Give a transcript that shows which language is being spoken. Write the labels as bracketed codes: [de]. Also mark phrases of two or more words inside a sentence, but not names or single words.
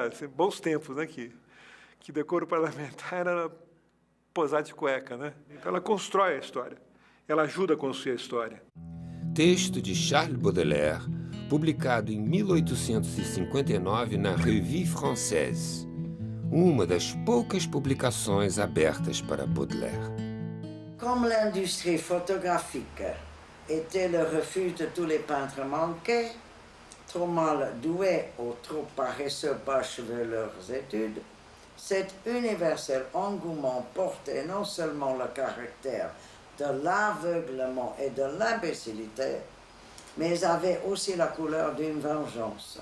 [pt] Assim, bons tempos, né, que decoro parlamentar era posar de cueca, né? Então ela constrói a história, ela ajuda a construir a história. Texto de Charles Baudelaire, publicado em 1859 na Revue Française, uma das poucas publicações abertas para Baudelaire. [fr] Comme l'industrie photographique était le refuge de tous les peintres manqués, trop mal doués ou trop paresseux pour achever leurs études, cet universel engouement portait non seulement le caractère de l'aveuglement et de l'imbécilité, mais avait aussi la couleur d'une vengeance.